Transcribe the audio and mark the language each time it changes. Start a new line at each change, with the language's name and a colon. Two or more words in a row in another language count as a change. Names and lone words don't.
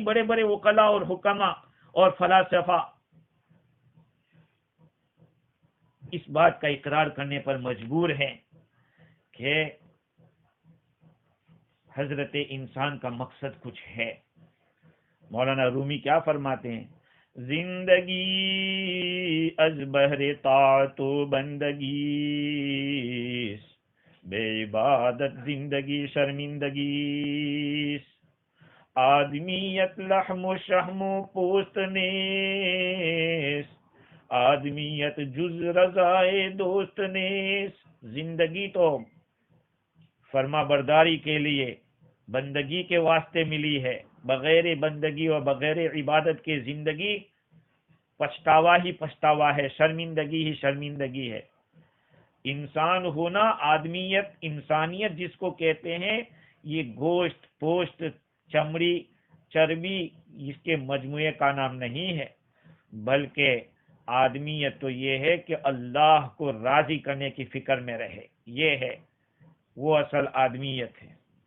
Urdu: بڑے بڑے وکلا اور حکما اور فلاسفہ اس بات کا اقرار کرنے پر مجبور ہیں کہ حضرت انسان کا مقصد کچھ ہے۔ مولانا رومی کیا فرماتے ہیں؟
Persian: زندگی از بہر طاعت و بندگی، بے عبادت زندگی شرمندگی، آدمیت لحم و شحم و پوست نیست، آدمیت جز رضائے دوست نیست۔
Urdu: زندگی تو فرما برداری کے لیے، بندگی کے واسطے ملی ہے، بغیر بندگی اور بغیر عبادت کے زندگی پچھتاوا ہی پچھتاوا ہے، شرمندگی ہی شرمندگی ہے۔ انسان ہونا، آدمیت، انسانیت جس کو کہتے ہیں، یہ گوشت، پوشت، چمڑی، چربی اس کے مجموعے کا نام نہیں ہے، بلکہ آدمیت تو یہ ہے کہ اللہ کو راضی کرنے کی فکر میں رہے، یہ ہے وہ اصل آدمیت ہے۔